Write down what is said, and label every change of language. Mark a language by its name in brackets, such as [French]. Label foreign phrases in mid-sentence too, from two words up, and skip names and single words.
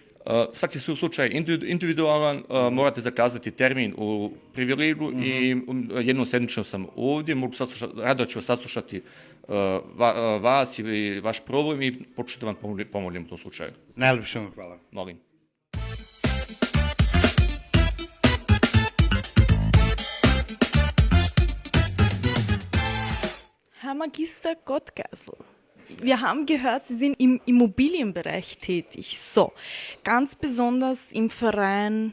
[Serbian] Svaki slučaj individualan, morate zakazati termin u Privilegu i jednom sedmično sam ovdje, rado ću saslušati vas i vaš problem i početi vam pomognem u tom slučaju. Najlepše vam hvala. Molim. [German] Herr Magister Gottgeisel, wir haben gehört, Sie sind im Immobilienbereich tätig. So, ganz besonders im Verein